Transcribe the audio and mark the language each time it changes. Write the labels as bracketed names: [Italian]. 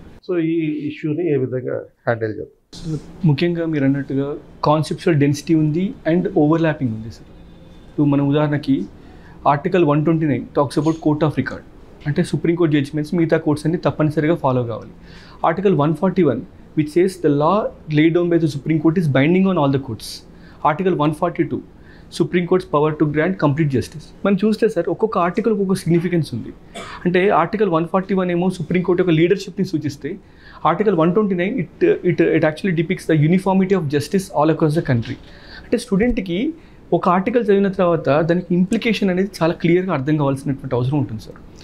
[Telugu] So ఈ ఇష్యూని ఏ విధంగా హ్యాండిల్ చేద్దాం? ముఖ్యంగా మీరు అన్నట్టుగా కాన్సెప్చువల్ డెన్సిటీ ఉంది అండ్ ఓవర్లాపింగ్ ఉంది సార్. ఇప్పుడు మన ఉదాహరణకి article 129 [English] talks about court of record, [Telugu] అంటే సుప్రీంకోర్టు జడ్జిమెంట్స్ మిగతా కోర్ట్స్ అన్ని తప్పనిసరిగా ఫాలో కావాలి. [English] Article 141 which says the law laid down by the Supreme Court is binding on all the courts. Article 142 Supreme Court's power to grant complete justice. [Telugu] మనం చూస్తే sir ఒక్కొక్క article ఒక్కొక్క significance ఉంది. అంటే ఆర్టికల్ 141 ఏమో సుప్రీంకోర్టు యొక్క లీడర్షిప్ని సూచిస్తే, article 129 [English] It actually depicts the uniformity of justice all across the country. [Telugu] అంటే స్టూడెంట్కి ఒక ఆర్టికల్ చదివిన తర్వాత దానికి ఇంప్లికేషన్ అనేది చాలా క్లియర్గా అర్థం కావాల్సినటువంటి అవసరం ఉంటుంది సార్.